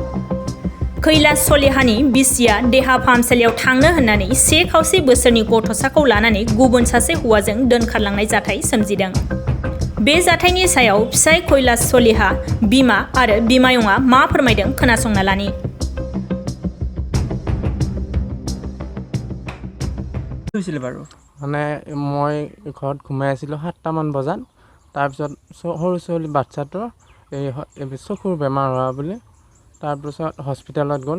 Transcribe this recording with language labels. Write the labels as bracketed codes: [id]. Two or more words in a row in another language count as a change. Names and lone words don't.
[brx] कैलास सलिहानि बिसिया देहा फाहामसालियाव थांनो होननानै 1.5 बोसोरनि गथ'साखौ लानानै गुबुन सासे हौवाजों दोनखारलांनाय जाथाय सोमजिदों। बे जाथायनि सायाव फिसाय कैलास सलिहा, बिमा आरो बिमायंआ मा फोरमायदों खोनासंना लानि। [as] মানে মই ঘৰত ঘুমাই আছিলোঁ 7টামান বজাত। তাৰপিছত সৰু ছোৱালী বাচ্চাটোৰ এই চকুৰ বেমাৰ হোৱা বুলি তাৰপিছত হস্পিটেলত গ'ল।